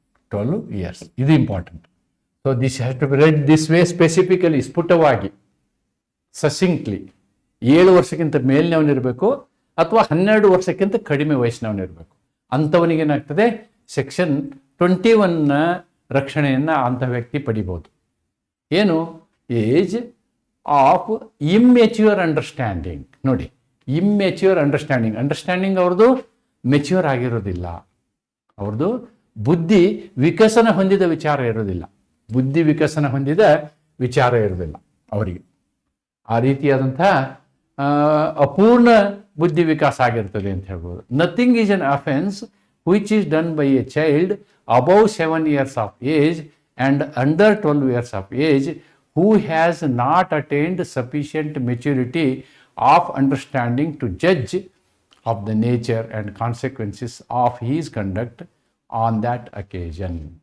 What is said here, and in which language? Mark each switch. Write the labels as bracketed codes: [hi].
[en] 12 years. This is important. So this has to be read this way specifically, ಸ್ಫುಟವಾಗಿ. [kn] ಸಸಿಂಕ್ಟ್ಲಿ 7 ವರ್ಷಕ್ಕಿಂತ ಮೇಲಿನವನಿರಬೇಕು ಅಥವಾ 12 ವರ್ಷಕ್ಕಿಂತ ಕಡಿಮೆ ವಯಸ್ಸಿನವನಿರಬೇಕು. ಅಂಥವನಿಗೆ ಏನಾಗ್ತದೆ, ಸೆಕ್ಷನ್ 21ನ ರಕ್ಷಣೆಯನ್ನು ಅಂಥ ವ್ಯಕ್ತಿ ಪಡಿಬೋದು. ಏನು? [en] Age of immature understanding. [kn] ನೋಡಿ, ಇಮ್ಮೆಚ್ಯೂರ್ ಅಂಡರ್ಸ್ಟ್ಯಾಂಡಿಂಗ್ ಅವ್ರದ್ದು ಮೆಚ್ಯೂರ್ ಆಗಿರೋದಿಲ್ಲ, ಅವ್ರದ್ದು ಬುದ್ಧಿ ವಿಕಸನ ಹೊಂದಿದ ವಿಚಾರ ಇರೋದಿಲ್ಲ, ಬುದ್ಧಿ ವಿಕಸನ ಹೊಂದಿದ ವಿಚಾರ ಇರೋದಿಲ್ಲ ಅವರಿಗೆ. ಆ ರೀತಿಯಾದಂತಹ ಅಪೂರ್ಣ ಬುದ್ಧಿ ವಿಕಾಸ ಆಗಿರ್ತದೆ ಅಂತ ಹೇಳ್ಬೋದು. [en] Nothing is an offence which is done by a child above 7 years of age and under 12 years of age who has not attained sufficient maturity of understanding to judge of the nature and consequences of his conduct on that occasion.